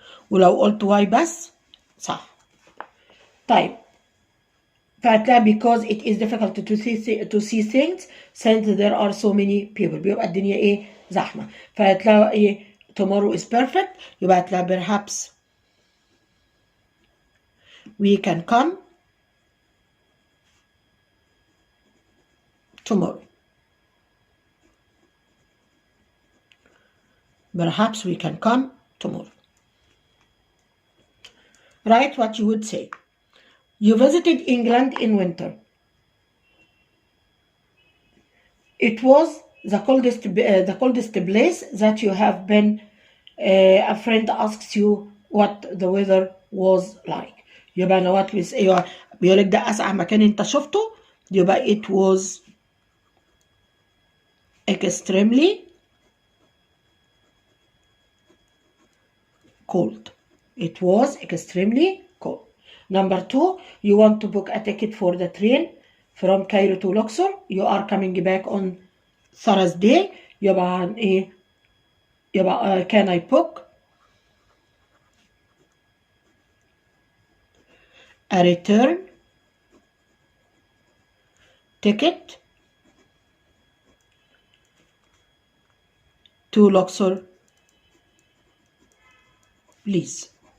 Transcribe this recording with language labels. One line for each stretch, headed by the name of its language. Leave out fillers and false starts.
Arabic: ولو قلت why بس صح. طيب فهتلاقي
English: because it is difficult to see things since there are so many people.
Arabic: بيبقى الدنيا ايه زحمة. فهتلاقي ايه
English: tomorrow is perfect.
Arabic: يبقى هتلاقي
English: perhaps we can come tomorrow. perhaps we can come tomorrow. Write what you would say. You visited England in winter. It was the coldest place that you have been. A friend asks you what the weather was like.
Arabic: يبقى أنا what with أيوه بيقولك ده أسقع مكان أنت شفته، يبقى
English: it was extremely cold. It was extremely cold. Number 2, you want to book a ticket for the train from Cairo to Luxor. You are coming back on Thursday.
Arabic: يبقى عن إيه؟ يبقى
English: can I book a return ticket to Luxor, please.